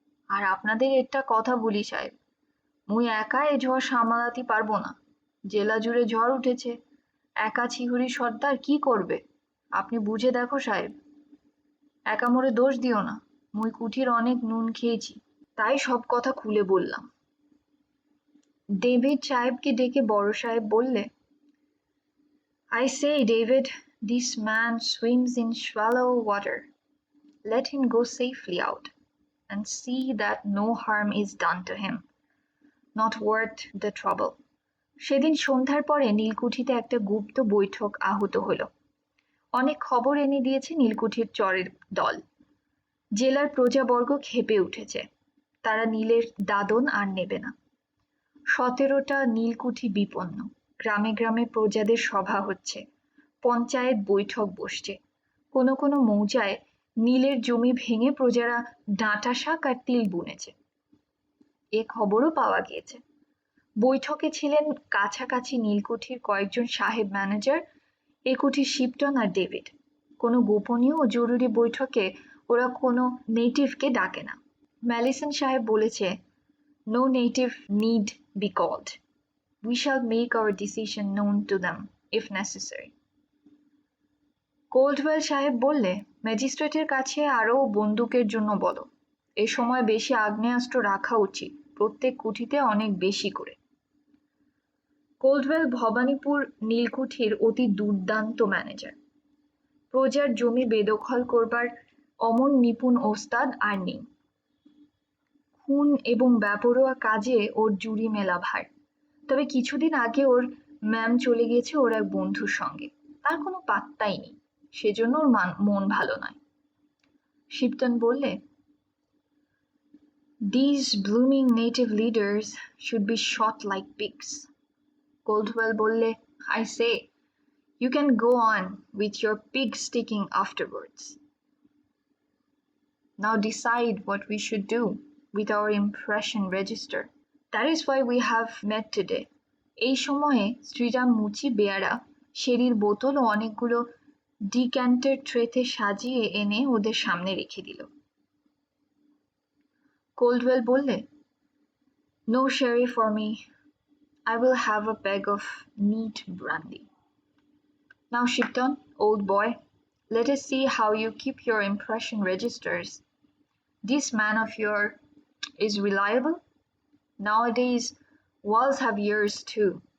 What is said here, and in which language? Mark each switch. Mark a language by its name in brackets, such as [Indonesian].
[Bangla] আর আপনাদের একটা কথা বলি সাহেব, মুই একা এ ঝড় সামলাতে পারবো না। জেলা জুড়ে ঝড় উঠেছে, একা ছিহুরি সর্দার কি করবে? আপনি বুঝে দেখো সাহেব, একা মোরে দোষ দিও না। মুই কুঠির অনেক নুন খেয়েছি, তাই সব কথা খুলে বললাম। ডেভিড সাহেবকে ডেকে বড় সাহেব বললে, [English] I say, David, this man swims in shallow water. Let him go safely out, and see that no harm is done to him. Not worth the trouble. [Bangla] সেদিন সন্ধ্যার পরে নীলকুঠিতে একটা গুপ্ত বৈঠক আহূত হলো। অনেক খবর এনে দিয়েছে নীলকুঠির চরের দল। জেলার প্রজাবর্গ ক্ষেপে উঠেছে, তারা নীলের দাদন আর নেবে না। 17টা নীলকুঠি বিপন্ন। গ্রামে গ্রামে প্রজাদের সভা হচ্ছে, পঞ্চায়েত বৈঠক বসছে। কোনো কোনো মৌজায় নীলের জমি ভেঙে প্রজারা ডাঁটা শাক আর তিল বুনেছে, এ খবরও পাওয়া গিয়েছে। বৈঠকে ছিলেন কাছাকাছি নীলকুঠির কয়েকজন সাহেব ম্যানেজার, এ কুঠির শিপটন আর ডেভিড। কোনো গোপনীয় ও জরুরি বৈঠকে ওরা কোনো নেটিভকে ডাকে না। ম্যালিসন সাহেব বলেছে, [English] no native need be called. We shall make our decision known to them if necessary. [Bangla] কোল্ডওয়েল সাহেব বললে, ম্যাজিস্ট্রেটের কাছে আরও বন্দুকের জন্য বলো। এ সময় বেশি আগ্নেয়াস্ত্র রাখা উচিত, প্রত্যেক কুঠিতে অনেক বেশি করে। কোল্ডওয়েল ভবানীপুর নীলকুঠির অতি দুর্দান্ত ম্যানেজার। প্রজার জমি বেদখল করবার অমন নিপুণ ওস্তাদ আর নেই। খুন এবং বেপরোয়া কাজে ওর জুড়ি মেলা ভার। তবে কিছুদিন আগে ওর ম্যাম চলে গেছে ওর এক বন্ধুর সঙ্গে, তার কোনো পাত্তাই নেই, সেজন্য ওর মন ভালো নয়। শিপটন বললে, [English] These blooming native leaders should be shot like pigs. Coldwell [Bangla] বললে, [English] I say, you can go on with your pig sticking afterwards. Now decide what we should do with our impression register. That is why we have met today. [Bangla] এই সময়ে শ্রীরাম মুচি বেয়ারা শেরির বোতল ও অনেকগুলো decanter ট্রেতে সাজিয়ে এনে ওদের সামনে রেখে দিল। কোল্ডওয়েল বললে, [English] No sherry for me. I will have a peg of neat brandy. Now Shipton, old boy, let us see how you keep your impression registers. This man of yours is reliable. Nowadays, walls have ears too.